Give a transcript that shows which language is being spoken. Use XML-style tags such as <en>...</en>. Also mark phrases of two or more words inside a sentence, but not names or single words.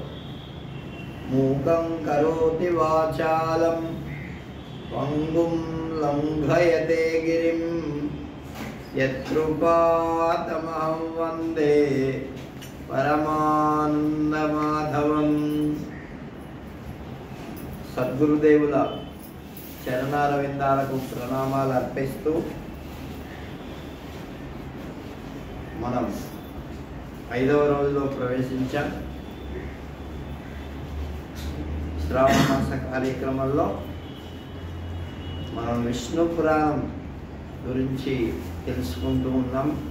<sa>मूकं करोति वाचालं पङ्गुं लङ्घयते गिरिं यत्कृपातमहं वन्दे परमानन्दमाधवम्।</sa> <te>సద్గురుదేవుల చరణారవిందాలకు ప్రణామాలు అర్పిస్తూ మనం 5వ రోజులో ప్రవేశించాం. శ్రావణ మాస కార్యక్రమంలో మనం విష్ణు పురాణం గురించి తెలుసుకుంటూ ఉన్నాం.</te>